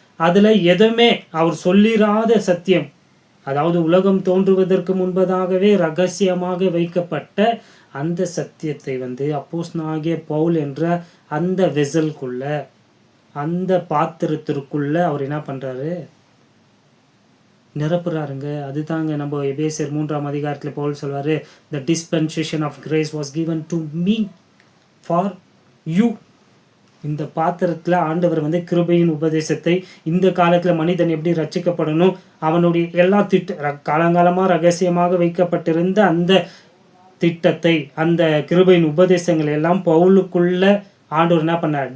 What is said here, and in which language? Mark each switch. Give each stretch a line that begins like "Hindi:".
Tamil: அதில் எதுவுமே அவர் சொல்லிராத சத்தியம், அதாவது உலகம் தோன்றுவதற்கு முன்பதாகவே ரகசியமாக வைக்கப்பட்ட அந்த சத்தியத்தை வந்து அப்போஸ்தலனாகிய பவுல் என்ற அந்த வெசல்குள்ள, அந்த பாத்திரத்திற்குள்ள அவர் என்ன பண்ணுறாரு? நிரப்புறாருங்க. அதுதாங்க நம்ம எபேசியர் 3ஆம் அதிகாரத்தில் பவுல் சொல்வார்,
English: the dispensation of grace was given to me for you.
Tamil: இந்த பாத்திரத்தில் ஆண்டவர் வந்து கிருபையின் உபதேசத்தை, இந்த காலத்தில் மனிதன் எப்படி ரட்சிக்கப்படணும், அவனுடைய எல்லா காலங்காலமாக ரகசியமாக வைக்கப்பட்டிருந்த அந்த திட்டத்தை, அந்த கிருபையின் உபதேசங்கள் எல்லாம் பவுலுக்குள்ள ஆண்டவர் என்ன பண்ணார்?